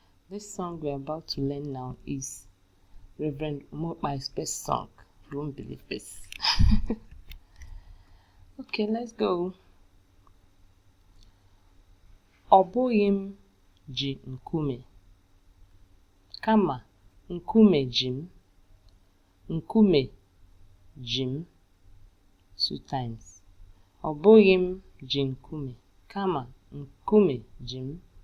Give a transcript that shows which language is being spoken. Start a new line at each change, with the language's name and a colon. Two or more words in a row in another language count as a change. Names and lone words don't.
English: This song we're about to learn now is Reverend Umokpai's best song. You won't believe this. Okay, let's go.
Igbo: Ọ bụghị m ji nkume, kama nkume ji m. Nkume ji m.
English: Two times.
Igbo: Ọ bụghị m ji nkume, kama nkume ji m.